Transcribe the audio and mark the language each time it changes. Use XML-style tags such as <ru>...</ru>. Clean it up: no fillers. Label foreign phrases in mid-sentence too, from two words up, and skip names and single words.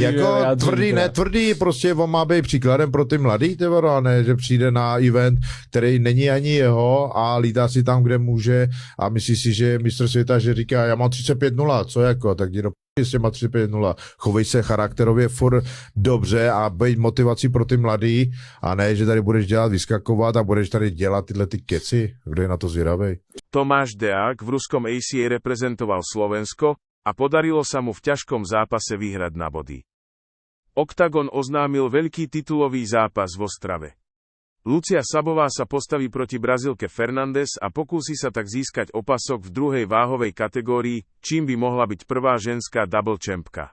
<cs>Jako tvrdý, prostě on má být příkladem pro ty mladý, a ne, že přijde na event, který není ani jeho a lítá si tam, kde může a myslí si, že je mistr světa, že říká, já mám 35-0, co jako, tak jdi do s těma 35-0, chovej se charakterově furt dobře a být motivací pro ty mladý a ne, že tady budeš dělat, vyskakovat a budeš tady dělat tyhle ty keci. Kdo je na to zvědavej?</cs> <sk>Tomáš Deák v ruskom ACA reprezentoval Slovensko a podarilo sa mu v ťažkom zápase vyhrať na body. Octagon oznámil veľký titulový zápas v Ostrave. Lucia Sabová sa postaví proti Brazílke Fernandes a pokúsi sa tak získať opasok v druhej váhovej kategórii, čím by mohla byť prvá ženská double champka.</sk>